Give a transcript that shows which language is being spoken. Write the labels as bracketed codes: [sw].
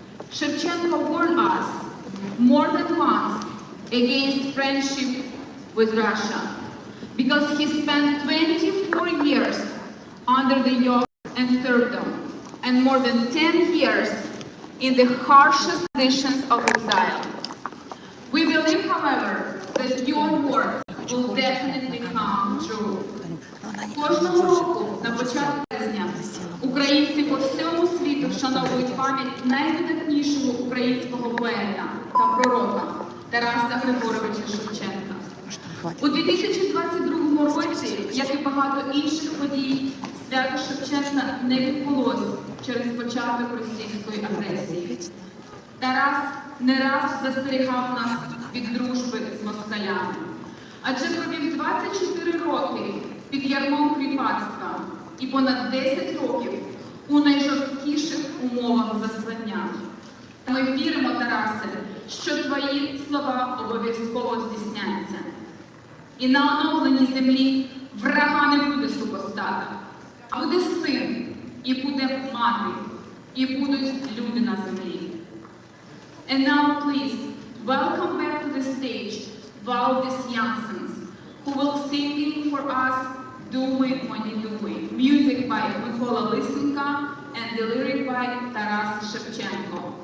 [en] Shevchenko warned us more than once against friendship with Russia, because he spent 24 years under the yoke and serfdom, and more than 10 years in the harshest conditions of exile. We believe, however, that your words will definitely come true. [uk] Кожного року на початку березня українці по всьому світу вшановують пам'ять найвидатнішого українського поета та пророка Тараса Григоровича Шевченка. У 2022 році, як і багато інших подій, свято Шевченка не відбулось через початок російської агресії. Тарас не раз застерігав нас від дружби з москалями, адже провів 24 роки під ярмом кріпацтва і понад 10 років у найжорсткіших умовах заслання. Ми віримо, Тарасе, що твої слова обов'язково здійсняться. І на оновленій землі врага не буде супостата, а буде син, і буде мати, і будуть люди на землі. [en] And now please, welcome back to the stage Valdis Janssens, who will sing for us Думи, мої думи. Music by Микола Лисенка and the lyric by Тарас Шевченко.